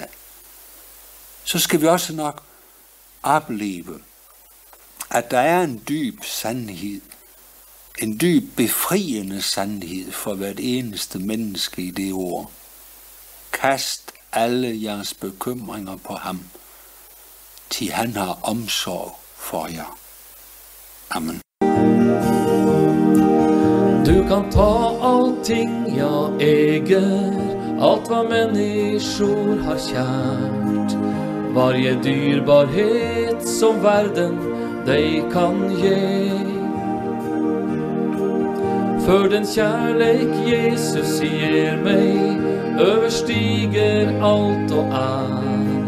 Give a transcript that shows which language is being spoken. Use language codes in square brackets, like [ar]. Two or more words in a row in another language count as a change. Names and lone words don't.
[da] Så skal vi også nok opleve, at der er en dyb sandhed, en dyb befriende sandhed for hvert eneste menneske i det ord. Kast alle jeres bekymringer på ham, til han har omsorg for jer. Amen. [sv] Du kan ta allting jag äger, allt vad människor har kärt. Varje dyrbarhet som världen dig kan ge. För den kärlek Jesus ger mig överstiger allt och allt.